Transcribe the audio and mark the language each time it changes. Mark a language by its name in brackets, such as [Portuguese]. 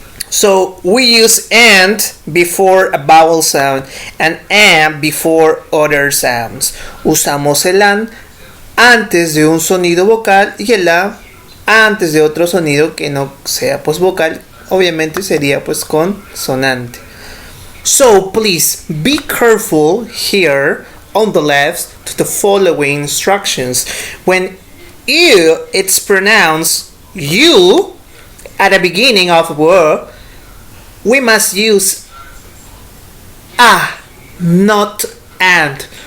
[English] So we use and before a vowel sound and before other sounds. [Spanish] Usamos el an antes de un sonido vocal y el a antes de otro sonido que no sea pues vocal. Obviamente sería pues consonante. [English] So please be careful here on the left to the following instructions. When you, it's pronounced you at the beginning of a word, we must use a, not and.